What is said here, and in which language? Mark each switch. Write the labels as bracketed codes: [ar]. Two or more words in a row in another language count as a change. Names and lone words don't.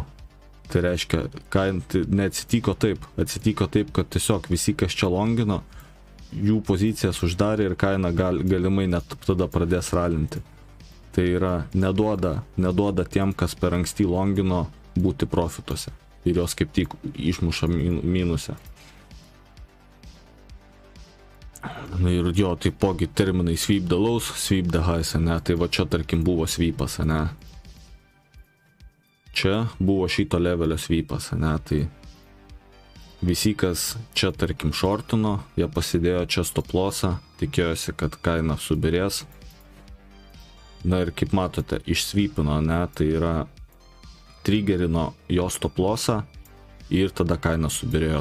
[lt] Tai reiškia, kaina neatsitiko taip, kad tiesiog visi, kas čia longino, jų pozicijas uždarė ir kaina galimai net tada pradės ralinti. Tai yra, neduoda tiem, kas per anksti longino, būti profituose. Ir jos kaip tik išmuša minuse. Na ir jo, taipogi terminai [en] sweep the lows, sweep the highs, [lt] ne, tai va čia tarkim buvo sweepas, ne. Čia buvo šito levelio sweepas, ne, tai visi, kas čia tarkim shortino, jie pasidėjo čia [en] stop lossą, [lt] tikėjosi, kad kaina subirės. Na ir kaip matote, išsweepino, ne, tai yra triggerino jo [en] stop lossą [lt] ir tada kaina subirėjo.